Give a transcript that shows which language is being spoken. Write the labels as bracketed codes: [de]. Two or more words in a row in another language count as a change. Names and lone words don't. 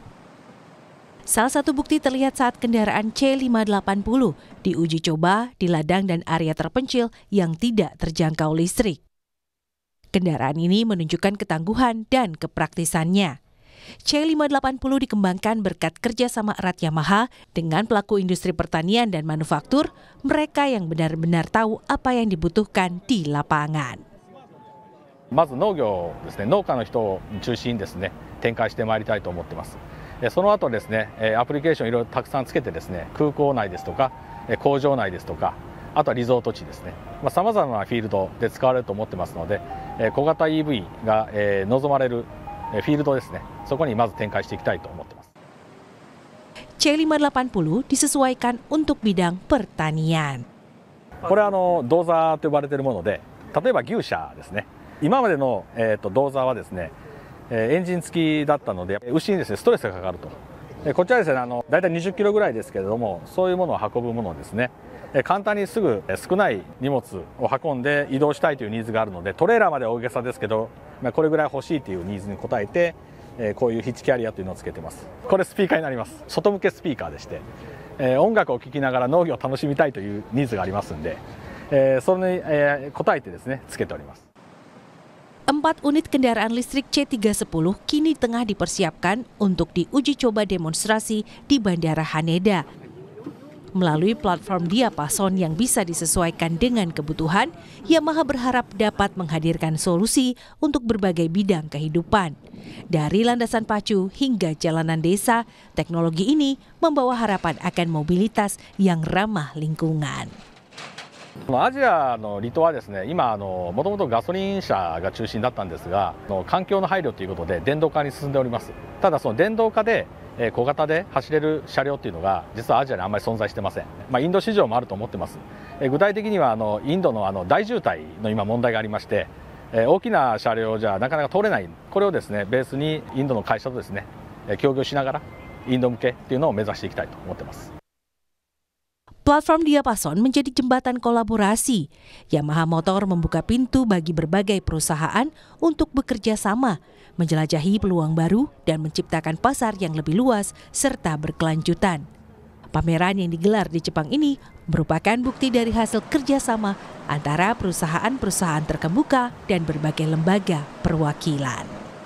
[id] Salah satu bukti terlihat saat kendaraan C580 diuji coba di ladang dan area terpencil yang tidak terjangkau listrik. Kendaraan ini menunjukkan ketangguhan dan kepraktisannya. C580 dikembangkan berkat kerjasama erat Yamaha dengan pelaku industri pertanian dan manufaktur, mereka yang benar-benar tahu apa yang dibutuhkan di lapangan. [ja] まず農業ですね、農家の人を中心にですね、展開してまいりたいと思ってます。その後ですね、アプリケーションいろいろたくさんつけてですね、空港内ですとか、工場内ですとか、あとはリゾート地ですね、様々なフィールドで使われると思ってますので、小型 EV が望まれるフィールドですね、そこにまず展開していきたいと思ってます。 [id] C580 disesuaikan untuk bidang pertanian. [ja] これは銅座と呼ばれているもので、例えば牛舎ですね。今までの銅座はですね、エンジン付きだったので牛にですねストレスがかかると。こちらですね、だいたい20キロぐらいですけれども、そういうものを運ぶものですね。簡単にすぐ少ない荷物を運んで移動したいというニーズがあるので、トレーラーまで大げさですけど、これぐらい欲しいというニーズに応えて、こういうヒッチキャリアというのをつけてます。これスピーカーになります。外向けスピーカーでして、音楽を聴きながら農業を楽しみたいというニーズがありますんで、それに応えてですねつけております。 [id] 4 unit kendaraan listrik C310 kini tengah dipersiapkan untuk diuji coba demonstrasi di Bandara Haneda. Melalui platform Diapason yang bisa disesuaikan dengan kebutuhan, Yamaha berharap dapat menghadirkan solusi untuk berbagai bidang kehidupan. Dari landasan pacu hingga jalanan desa, teknologi ini membawa harapan akan mobilitas yang ramah lingkungan. [ja] アジアの離島はですね、今もともとガソリン車が中心だったんですが、環境の配慮ということで電動化に進んでおります。ただその電動化で小型で走れる車両っていうのが実はアジアにあんまり存在してません。インド市場もあると思ってます。具体的にはインドの大渋滞の今問題がありまして、大きな車両じゃなかなか通れない。これをですねベースにインドの会社とですね協業しながらインド向けっていうのを目指していきたいと思ってます。 [id] Platform Diapason menjadi jembatan kolaborasi. Yamaha Motor membuka pintu bagi berbagai perusahaan untuk bekerja sama, menjelajahi peluang baru dan menciptakan pasar yang lebih luas serta berkelanjutan. Pameran yang digelar di Jepang ini merupakan bukti dari hasil kerjasama antara perusahaan-perusahaan terkemuka dan berbagai lembaga perwakilan.